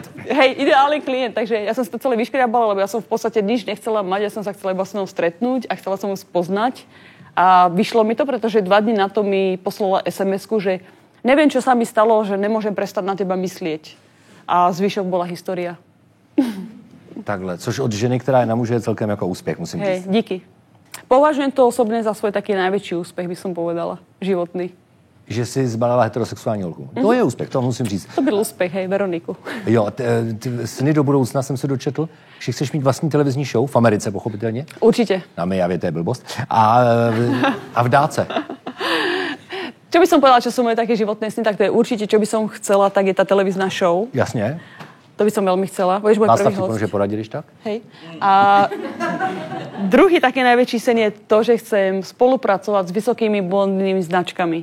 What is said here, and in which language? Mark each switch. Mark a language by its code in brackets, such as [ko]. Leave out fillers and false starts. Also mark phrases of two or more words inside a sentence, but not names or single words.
[sk] Hej, ideálny klient, takže ja som si to celé vyškriabala, lebo ja som v podstate nič nechcela mať, ja som sa chcela iba s ňou stretnúť a chcela som ju spoznať. A vyšlo mi to, pretože 2 dní na to mi poslala SMS-ku, že neviem, čo sa mi stalo, že nemôžem prestať na teba myslieť. A zvyšok bola história. [cs] Takhle, což od ženy, která je na muže, je celkem jako úspěch, musím říct. Hej, díky. [sk] Považujem to osobne za svoj taký najväčší úspech, by som povedala, životný. [cs] Že si zbalila heterosexuální holku. To je úspěch, to musím říct. [sk] To byl úspech, hej, Veroniku. [cs] Jo, sny do budoucna jsem se dočetl, že chceš mít vlastní televizní show v Americe, pochopitelně. [sk] Určite. [cs] Na Mijavě, to je blbost. A v dáce. [sk] Čo by som povedala, čo sú moje také životné sny, tak to je určite, čo by som chcela, tak je tá televízna show. [cs] Jasně. [sk] To by som veľmi chcela. Budeš môj prvý host. [cs] Václav, že poradí, když tak? [sk] Hej. A druhý taký najväčší sen je to, že chcem spolupracovať s vysokými blondnými značkami.